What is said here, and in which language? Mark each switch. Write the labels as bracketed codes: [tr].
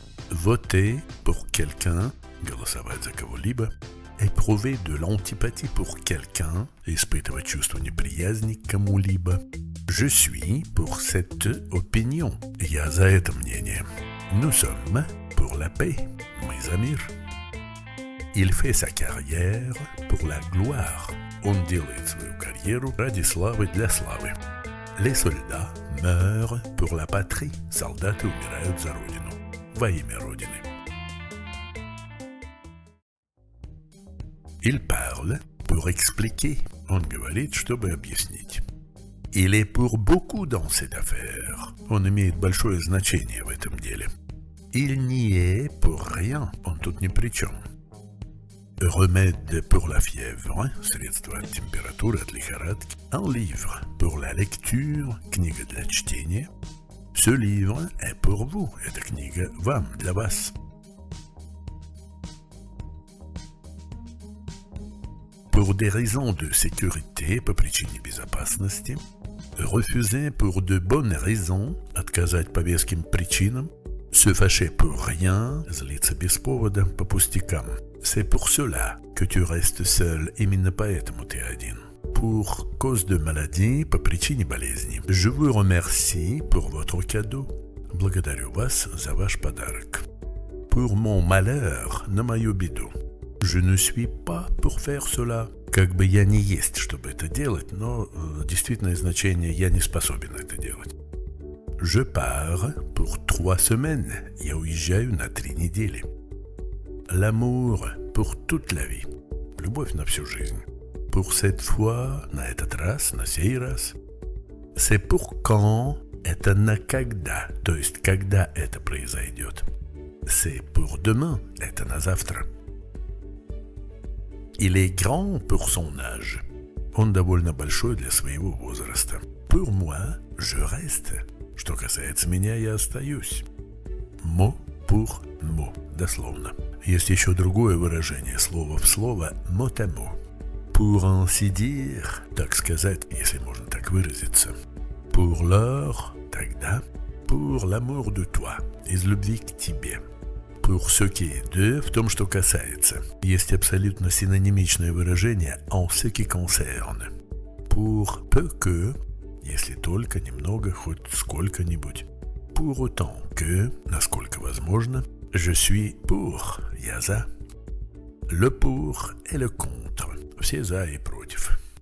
[fr] Voter pour quelqu'un, [ru] голосовать за кого-либо. [fr] Éprouver de l'antipathie pour quelqu'un, [ru] испытывать чувство неприязни к кому-либо. [fr] Je suis pour cette opinion, [ru] я за это мнение. [fr] Nous sommes pour la paix, [ru] мы за мир. [fr] Il fait sa carrière pour la gloire. [ru] Он делает свою карьеру ради славы для славы. [fr] Les soldats meurent pour la patrie. [ru] Солдаты умирают за родину, во имя родины. [fr] Il parle pour expliquer. [ru] Он говорит, чтобы объяснить. [fr] Il est pour beaucoup dans cette affaire. [ru] Он имеет большое значение в этом деле. [fr] Il n'y est pour rien. [ru] Он тут ни при чем. [fr] Remède pour la fièvre, [ru] средство от температуры, от лихорадки. [fr] Un livre pour la lecture, [ru] книга для чтения. [fr] Ce livre est pour vous, [ru] эта книга вам, для вас. [fr] Pour des raisons de sécurité, [ru] по причине безопасности. [fr] Refuser pour de bonnes raisons, [ru] отказать по веским причинам. [fr] Se fâcher pour rien, [ru] злиться без повода, по пустякам. [fr] C'est pour cela que tu restes seul, [ru] именно поэтому ты один. [fr] Pour cause de maladie, [ru] по причине болезни. [fr] Je vous remercie pour votre cadeau. [ru] Благодарю вас за ваш подарок. [fr] Pour mon malheur, [ru] на мою беду. [fr] Je ne suis pas pour faire cela. [ru] Как бы я не есть, чтобы это делать, но действительное значение я не способен это делать. [fr] Je pars pour 3 semaines. [ru] Я уезжаю на 3 недели. [fr] L'amour pour toute la vie. [ru] Любовь на всю жизнь. [fr] Pour cette fois, [ru] на этот раз, на сей раз. [fr] C'est pour quand, [ru] это на когда, то есть когда это произойдет. [fr] C'est pour demain, [ru] это на завтра. [fr] Il est grand pour son âge. [ru] Он довольно большой для своего возраста. [fr] Pour moi, je reste. [ru] Что касается меня, я остаюсь. [fr] Mot pour mot, [ru] дословно. Есть еще другое выражение, слово в слово, [fr] mot à mot. Pour ainsi dire, [ru] так сказать, если можно так выразиться. [fr] Pour l'heure, [ru] тогда. [fr] Pour l'amour de toi, [ru] из любви к тебе. [fr] Pour ce qui est de, [ru] в том, что касается. Есть абсолютно синонимичное выражение [fr] en ce qui concerne. Pour peu que, [ru] если только, немного, хоть сколько-нибудь. [fr] Pour autant que, [ru] насколько возможно. [fr] Je suis pour, [ru] я за. [fr] Le pour et le contre, [ru] все за и против.